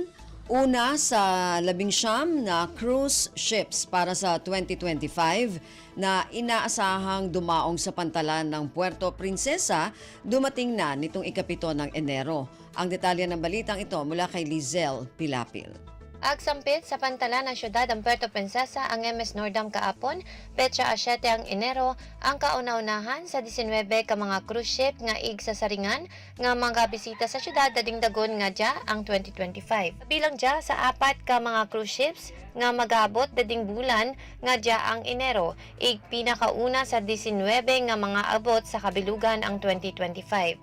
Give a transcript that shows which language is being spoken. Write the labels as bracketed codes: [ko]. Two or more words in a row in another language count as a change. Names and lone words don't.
[tl] Una sa 19 na [en] cruise ships [tl] para sa 2025 na inaasahang dumaong sa pantalan ng Puerto Princesa, dumating na nitong ikapito ng Enero. Ang detalye ng balitang ito mula kay Lizelle Pilapil. [cyo] Agsampit sa pantalan ng syudad ang Puerto Princesa ang MS Nordam kaapon, petsa 7 ang Enero, ang kauna-unahan sa 19 ka mga [en] cruise ship [cyo] nga ig sa saringan nga mga bisita sa syudad dading dagon nga dya ang 2025. Bilang dya sa 4 ka mga [en] cruise ships [cyo] nga magabot dading bulan nga dya ang Enero, ig pinakauna sa 19 nga mga abot sa kabilugan ang 2025.